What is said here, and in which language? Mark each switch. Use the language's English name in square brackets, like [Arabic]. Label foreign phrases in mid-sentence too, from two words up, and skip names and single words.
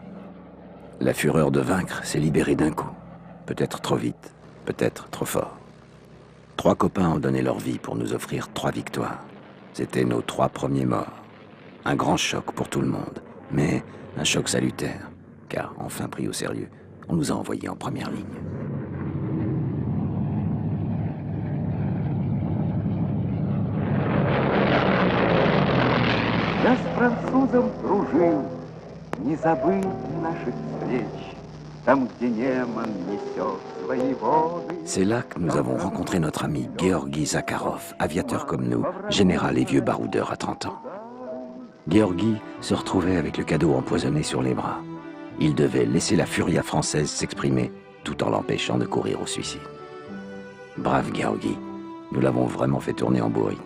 [French] La fureur de vaincre s'est libérée d'un coup. Peut-être trop vite, peut-être trop fort. 3 copains ont donné leur vie pour nous offrir 3 victoires. C'étaient nos 3 premiers morts. Un grand choc pour tout le monde, mais un choc salutaire, car enfin pris au sérieux, on nous a envoyés en première ligne. [Russian] Я с французом дружил, не забыть наших встреч, там, где Неман несет свои воды. [French] C'est là que nous avons rencontré notre ami Georgi Zakharov, aviateur comme nous, général et vieux baroudeur à 30 ans. Georgi se retrouvait avec le cadeau empoisonné sur les bras. Il devait laisser la furia française s'exprimer tout en l'empêchant de courir au suicide. Brave Georgi, nous l'avons vraiment fait tourner en bourrique.